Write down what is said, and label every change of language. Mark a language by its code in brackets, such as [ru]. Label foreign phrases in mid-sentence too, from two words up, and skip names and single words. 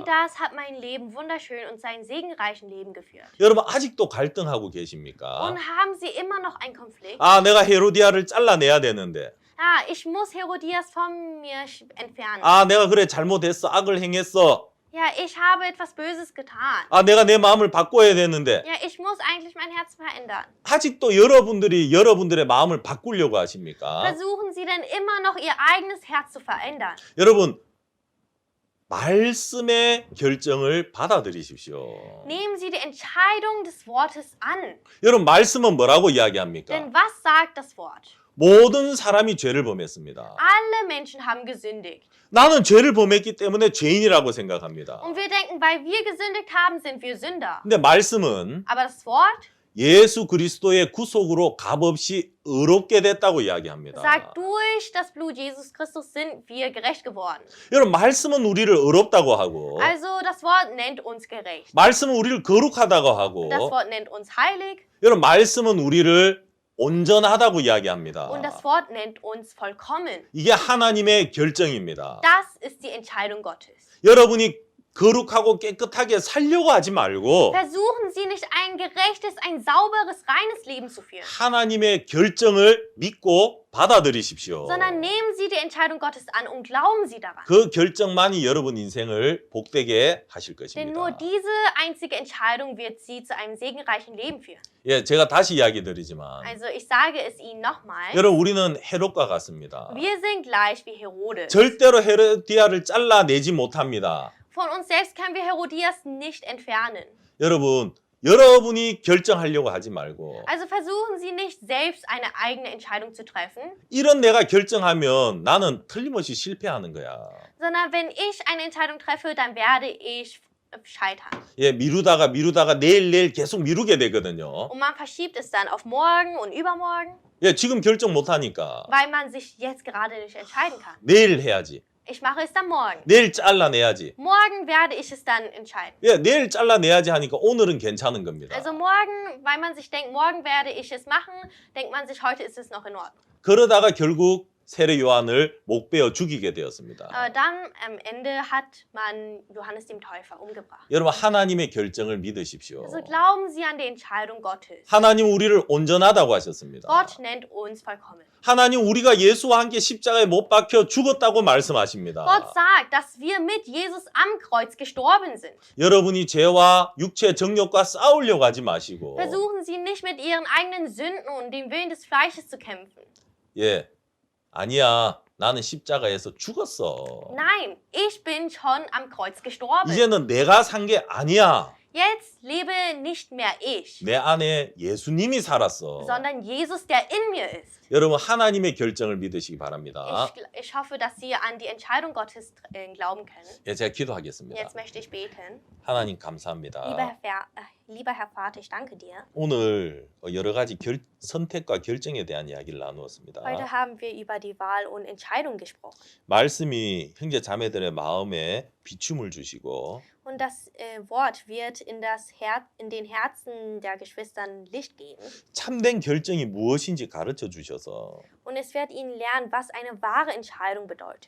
[de] das hat mein Leben wunderschön und sein segenreichen Leben geführt. [ko] 여러분 아직도 갈등하고 계십니까? [de] Und haben sie immer noch einen Konflikt? [ko] 아, 내가 헤로디아를 잘라내야 되는데 [de] Ja, ich muss Herodias von mir entfernen. [ko] 아, 내가 그래 잘못했어. 악을 행했어. [de] Ja, ich habe etwas Böses getan. [ko] 아, 내가 내 마음을 바꿔야 되는데 [de] Ja, ich muss eigentlich mein Herz verändern. [ko] 아직도 여러분들이 여러분들의 마음을 바꾸려고 하십니까? [de] Versuchen Sie denn immer noch Ihr eigenes Herz zu verändern? [ko] 여러분 말씀의 결정을 받아들이십시오. [de] Nehmen Sie die Entscheidung des Wortes an. [ko] 여러분 말씀은 뭐라고 이야기합니까? [de] Denn was sagt das Wort? [ko] 모든 사람이 죄를 범했습니다. [de] Alle Menschen haben gesündigt. [ko] 나는 죄를 범했기 때문에 죄인이라고 생각합니다. [de] Und wir denken, weil wir gesündigt haben, sind wir Sünder. [ko] 근데 말씀은 [de] Aber das Wort [ko] 예수 그리스도의 구속으로 값없이 의롭게 됐다고 이야기합니다. [de] sagt, durch das Blut Jesus Christus sind wir gerecht geworden. [ko] 여러분 말씀은 우리를 의롭다고 하고 [de] Also das Wort nennt uns gerecht. [ko] 말씀은 우리를 거룩하다고 하고 [de] Das Wort nennt uns heilig. [ko] 여러분 말씀은 우리를 온전하다고 이야기합니다. [de] Und das Wort nennt uns vollkommen. [ko] 이게 하나님의 결정입니다. [de] Das ist die Entscheidung Gottes. [ko] 여러분이 거룩하고 깨끗하게 살려고 하지 말고 [de] Versuchen Sie nicht ein gerechtes, ein sauberes, reines Leben zu führen, [ko] 하나님의 결정을 믿고 받아들이십시오. [de] sondern nehmen Sie die Entscheidung Gottes an und glauben Sie daran. [ko] 그 결정만이 여러분 인생을 복되게 하실 [de] Denn nur [ko] 것입니다. [de] diese einzige Entscheidung wird Sie zu einem segenreichen Leben führen. [ko] 예, 제가 다시 이야기 드리지만 [de] Also ich sage es Ihnen nochmal, [ko] 여러분 우리는 헤롯과 같습니다. [de] wir sind gleich wie Herodes. [ko] 절대로 헤로디아를 잘라내지 못합니다. [de] Von uns selbst können wir Herodias nicht entfernen. [ko] 여러분이 결정하려고 하지 말고 [de] Also versuchen Sie nicht selbst eine eigene Entscheidung zu treffen, [ko] 이런 내가 결정하면 나는 틀림없이 실패하는 거야. [de] sondern wenn ich eine Entscheidung treffe, dann werde ich scheitern. [ko] 예, 미루다가 내일 계속 미루게 되거든요. [de] Und man verschiebt es dann auf morgen und übermorgen, [ko] 예, 지금 결정 못 하니까 [de] weil man sich jetzt gerade nicht entscheiden kann. [ko] 내일 해야지. [de] Ich mache es dann morgen. [ko] 내일 잘라내야지. [de] Morgen werde ich es dann entscheiden. [ko] 예, 내일 잘라내야지 하니까 오늘은 괜찮은 겁니다. [de] Also morgen, weil man sich denkt, morgen werde ich es machen, denkt man sich, heute ist es noch in Ordnung. [ko] 그러다가 결국 세례 요한을 목베어 죽이게 되었습니다. [de] Dann am Ende hat man Johannes dem Täufer umgebracht. [ko] 여러분 하나님의 결정을 믿으십시오. [de] Also glauben Sie an die Entscheidung Gottes. [ko] 하나님 우리를 온전하다고 하셨습니다. [de] Gott nennt uns vollkommen. [ko] 하나님 우리가 예수와 함께 십자가에 못 박혀 죽었다고 말씀하십니다. [de] Gott sagt, dass wir mit Jesus am Kreuz gestorben sind. [ko] 여러분이 죄와 육체 정욕과 싸우려고 하지 마시고 [de] Versuchen Sie nicht mit Ihren eigenen Sünden und dem Willen des Fleisches zu kämpfen. [ko] 예, 아니야 나는 십자가에서 죽었어. [de] Nein, ich bin schon am Kreuz gestorben. [ko] 이제는 내가 산 게 아니야. [de] Jetzt lebe nicht mehr ich, [ko] 내 안에 예수님이 살았어. [de] sondern Jesus, der in mir ist. [ko] 여러분 하나님의 결정을 믿으시기 바랍니다. [de] Ich hoffe, dass Sie an die Entscheidung Gottes glauben können. [ko] 예, 제가 기도하겠습니다. [de] Jetzt möchte ich beten. [ko] 하나님 감사합니다. [de] Lieber Herr Vater, ich danke dir. [ko] 오늘 여러 가지 선택과 결정에 대한 이야기를 나누었습니다. [de] Heute haben wir über die Wahl und Entscheidung gesprochen. [ko] 말씀이 형제 자매들의 마음에 비춤을 주시고 [de] Und das Wort wird in den Herzen der Geschwistern Licht geben. [ko] 참된 결정이 무엇인지 가르쳐 주셔서 [de] Und es wird ihnen lernen, was eine wahre Entscheidung bedeutet.